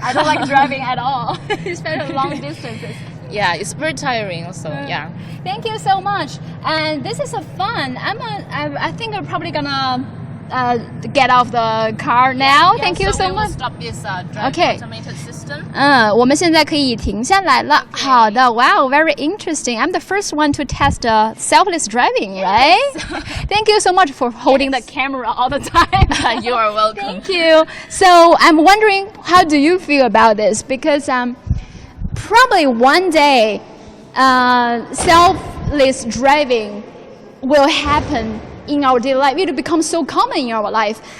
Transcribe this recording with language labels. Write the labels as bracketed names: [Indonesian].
[English] I don't like driving at all, especially long distances. Yeah, it's very tiring also. Thank you so much. And this is a fun. I think I'm probably gonna get off the car now. Thank you so much. Stop this automated system. [Chinese] 我们现在可以停下来了。 [English] 好的 Wow, very interesting. I'm the first one to test selfless driving, right? Thank you so much for holding the camera all the time. You are welcome. Thank you. So I'm wondering, how do you feel about this? Because probably one day selfless driving will happen in our daily life. It will become so common in our life.